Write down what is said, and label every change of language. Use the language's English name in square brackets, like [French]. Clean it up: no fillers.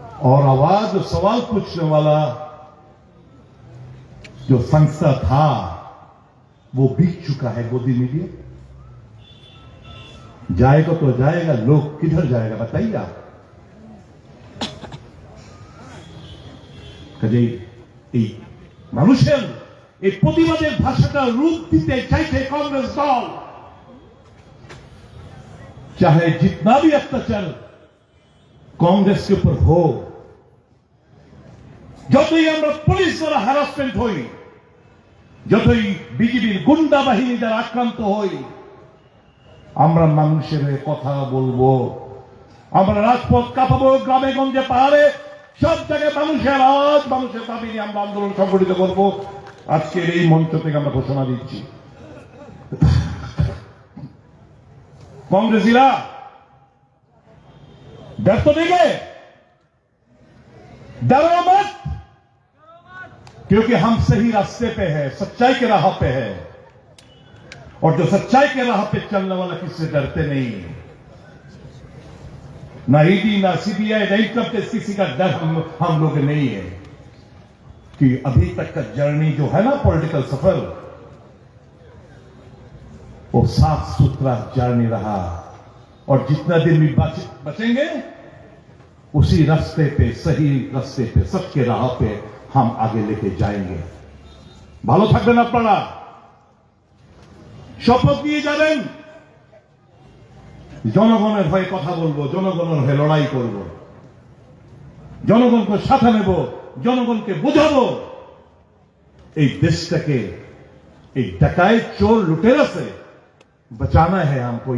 [Hindi] और आवाज सवाल पूछने वाला जो संस्था था वो बिक चुका है गोदी मीडिया। जाएगा तो जाएगा, लोग किधर जाएगा बताइए आप। [Bangla] কাজেই এই মানুষের এই প্রতিবাদের ভাষাটা রূপ দিতে চাইছে कांग्रेस दल। [Hindi] चाहे जितना भी अत्याचार कांग्रेस के ऊपर हो, [Bangla] যতই আমরা পুলিশ দ্বারা হ্যারাসমেন্ট হই, যতই বিজেপির গুন্ডা বাহিনী দ্বারা আক্রান্ত হই, আমরা মানুষের কথা বলবো, আমরা রাজপথ কাঁপাবো, গ্রামে গঞ্জে পাহাড়ে সব জায়গায় মানুষের আওয়াজ, মানুষের দাবি নিয়ে আমরা আন্দোলন সংগঠিত করব। আজকের এই মঞ্চ থেকে আমরা ঘোষণা দিচ্ছি, [Hindi] कांग्रेसीरा डर तो नहीं गए, डरो मत, क्योंकि हम सही रास्ते पे हैं, सच्चाई के राह पे है। और जो सच्चाई के राह पे चलने वाला किससे डरते नहीं, ना ईडी, ना सीबीआई, ना इनकम टैक्स, किसी का डर हम लोग नहीं है। कि अभी तक का जर्नी जो है ना पॉलिटिकल सफर, वो साफ सुथरा जर्नी रहा। और जितना दिन भी बचेंगे उसी रास्ते पे, सही रास्ते पे, सच के राह पे हम आगे लेके जाएंगे। [Bangla] ভালো থাকবেন আপনারা, শপথ নিয়ে যাবেন, জনগণের হয়ে কথা বলবো, জনগণের হয়ে লড়াই করব, জনগণকে সাথে নেব, জনগণকে বোঝাবো এই দেশটাকে এই [Hindi] डकैत चोर लुटेरा से बचाना है हमको।